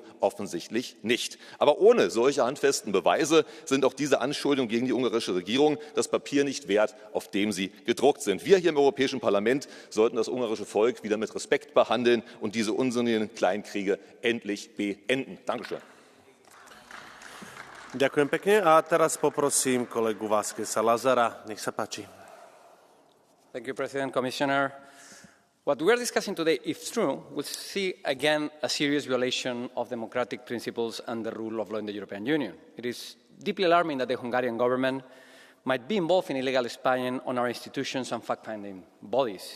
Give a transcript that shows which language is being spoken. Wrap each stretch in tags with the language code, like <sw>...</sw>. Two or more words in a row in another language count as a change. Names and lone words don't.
<de>Offensichtlich nicht. Aber ohne solche handfesten Beweise sind auch diese Anschuldigungen gegen die ungarische Regierung das Papier nicht wert, auf dem sie gedruckt sind. Wir hier im Europäischen Parlament sollten das ungarische Volk wieder mit Respekt behandeln und diese unsinnigen Kleinkriege endlich beenden. Dankeschön.</de> <sk>Ďakujem pekne a teraz poprosím kolegu Vázqueza Lazara. Nech sa páči.</sk> <en>Thank you, President, Commissioner. What we are discussing today, if true, would see again a serious violation of democratic principles and the rule of law in the European Union. It is deeply alarming that the Hungarian government might be involved in illegal spying on our institutions and fact-finding bodies.</en>